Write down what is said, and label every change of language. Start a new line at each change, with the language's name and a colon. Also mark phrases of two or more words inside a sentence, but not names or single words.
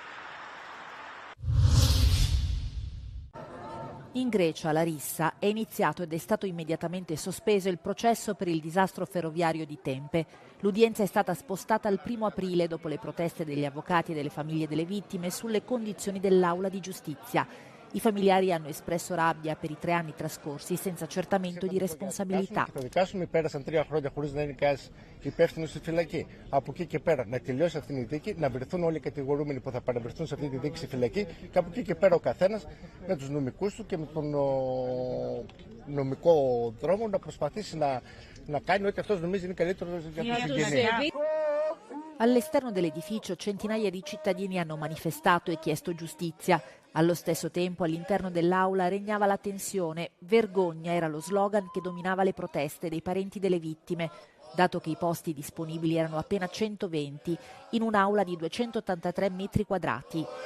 Italian: In Grecia, a Larissa, è iniziato ed è stato immediatamente sospeso il processo per il disastro ferroviario di Tempe. L'udienza è stata spostata al 1 aprile dopo le proteste degli avvocati e delle famiglie delle vittime sulle condizioni dell'Aula di Giustizia. I familiari hanno espresso rabbia per i 3 anni trascorsi senza accertamento di responsabilità.
Greek: Πέρασαν 3 χρόνια χωρίς να είναι κανένας υπεύθυνος στη φυλακή. Από εκεί και πέρα να τελειώσει αυτή η δίκη, να βρεθούν όλοι οι κατηγορούμενοι που θα παραβρεθούν σε αυτή τη δίκη στη φυλακή και από εκεί και πέρα ο καθένας με τους νομικούς του και με τον νομικό δρόμο να προσπαθήσει να κάνει ό,τι αυτός νομίζει είναι καλύτερο για τους συγγενείς.
Italian: All'esterno dell'edificio centinaia di cittadini hanno manifestato e chiesto giustizia. Allo stesso tempo all'interno dell'aula regnava la tensione. Vergogna era lo slogan che dominava le proteste dei parenti delle vittime, dato che i posti disponibili erano appena 120 in un'aula di 283 metri quadrati.